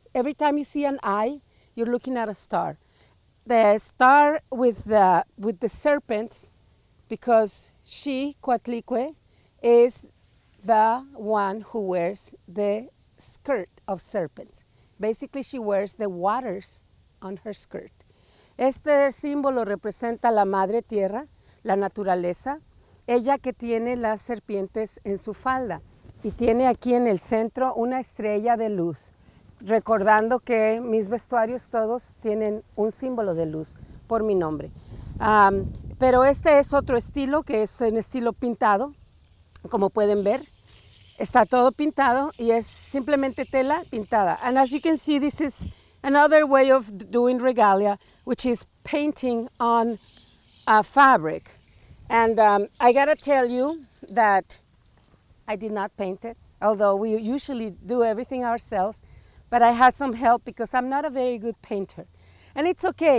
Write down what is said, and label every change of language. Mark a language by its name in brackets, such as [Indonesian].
[English] Every time you see an eye, you're looking at a star. The star with the serpents, because she, Coatlicue, is the one who wears the skirt of serpents. Basically, she wears the waters on her skirt. [Spanish] Este símbolo representa la Madre Tierra, la naturaleza, ella que tiene las serpientes en su falda y tiene aquí en el centro una estrella de luz, recordando que mis vestuarios todos tienen un símbolo de luz por mi nombre. Pero este es otro estilo, que es un estilo pintado, como pueden ver. Está todo pintado y es simplemente tela pintada. [English] And as you can see, this is another way of doing regalia, which is painting on fabric. And I gotta tell you that I did not paint it, although we usually do everything ourselves, but I had some help because I'm not a very good painter. And it's okay.